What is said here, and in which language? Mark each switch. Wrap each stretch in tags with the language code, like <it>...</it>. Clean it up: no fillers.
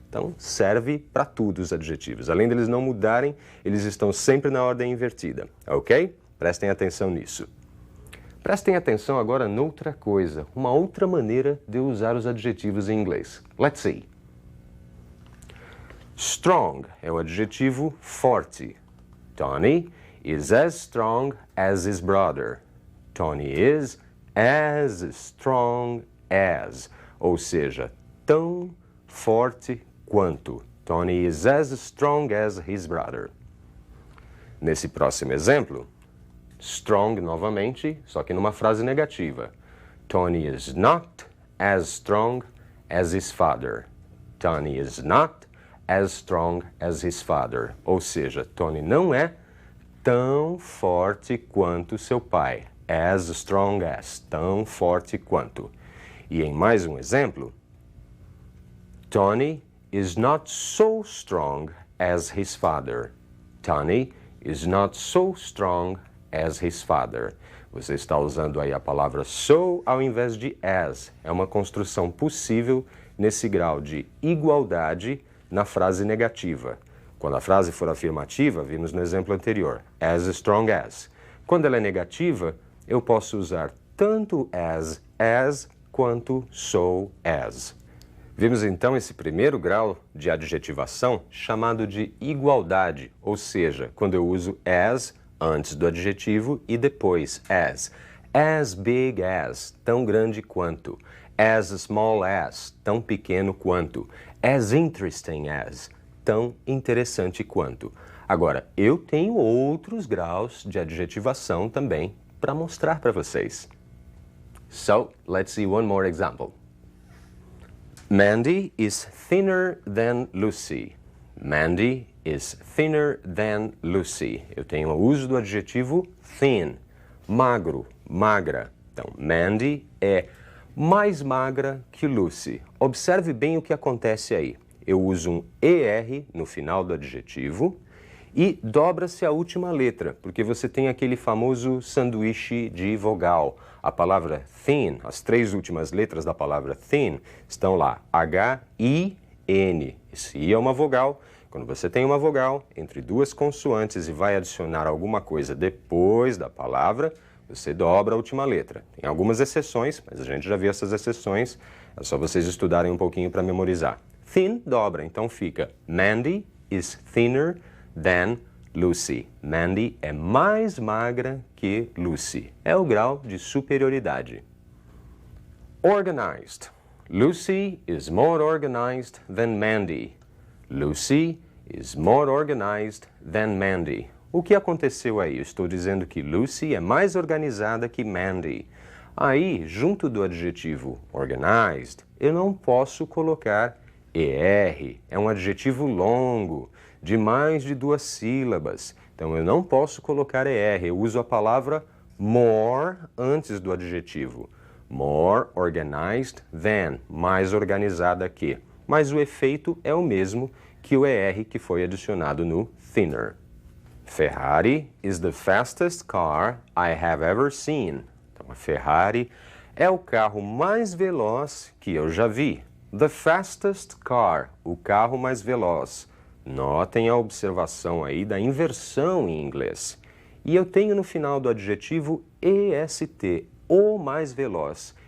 <pt>Então, serve para tudo os adjetivos. Além deles não mudarem, eles estão sempre na ordem invertida, ok? Prestem atenção nisso. Prestem atenção agora noutra coisa, uma outra maneira de usar os adjetivos em inglês.</pt> <en>Let's see.</en> <pt>Strong é o adjetivo forte.</pt> <en>Tony is as strong as his brother. Tony is as strong as,</en> <pt>ou seja, tão forte quanto.</pt> <en>Tony is as strong as his brother.</en> <pt>Nesse próximo exemplo, strong novamente, só que numa frase negativa.</pt> <en>Tony is not as strong as his father. Tony is not as strong as his father.</en> <pt>Ou seja, Tony não é tão forte quanto seu pai.</pt> <en>As strong as,</en> <pt>tão forte quanto. E em mais um exemplo,</pt> <en>Tony is not so strong as his father. Tony is not so strong as his father.</en> <pt>Você está usando aí a palavra so ao invés de as. É uma construção possível nesse grau de igualdade na frase negativa. Quando a frase for afirmativa, vimos no exemplo anterior, as strong as. Quando ela é negativa, eu posso usar tanto as quanto so as. Vimos então esse primeiro grau de adjetivação chamado de igualdade, ou seja, quando eu uso as antes do adjetivo e depois</pt> <en>as big as,</en> <pt>tão grande quanto,</pt> <en>as small as,</en> <pt>tão pequeno quanto,</pt> <en>as interesting as,</en> <pt>tão interessante quanto. Agora, eu tenho outros graus de adjetivação também para mostrar para vocês.</pt> <en>So, let's see one more example. Mandy is thinner than Lucy. Mandy is thinner than Lucy.</en> <pt>Eu tenho o uso do adjetivo thin, magro, magra. Então, Mandy é mais magra que Lucy. Observe bem o que acontece aí. Eu uso um ER no final do adjetivo e dobra-se a última letra, porque você tem aquele famoso sanduíche de vogal. A palavra thin, as três últimas letras da palavra thin estão lá, H-I-N. Esse I é uma vogal. Quando você tem uma vogal entre duas consoantes e vai adicionar alguma coisa depois da palavra, você dobra a última letra. Tem algumas exceções, mas a gente já viu essas exceções, é só vocês estudarem um pouquinho para memorizar. Thin dobra, então fica</pt> <en>Mandy is thinner than Lucy.</en> <pt>Mandy é mais magra que Lucy. É o grau de superioridade.</pt> <en>Organized. Lucy is more organized than Mandy. Lucy is more organized than Mandy.</en> <pt>O que aconteceu aí? Eu estou dizendo que Lucy é mais organizada que Mandy. Aí, junto do adjetivo organized, eu não posso colocar ER. É um adjetivo longo, de mais de 2 sílabas. Então, eu não posso colocar ER. Eu uso a palavra more antes do adjetivo.</pt> <en>More organized than,</en> <pt>mais organizada que. Mas o efeito é o mesmo que o ER que foi adicionado no thinner.</pt> <en>Ferrari is the fastest car I have ever seen.</en> <pt>Então, a Ferrari é o carro mais veloz que eu já vi.</pt> <en>The fastest car,</en> <pt>o carro mais veloz. Notem a observação aí da inversão em inglês. E eu tenho no final do adjetivo EST, o mais veloz.</pt>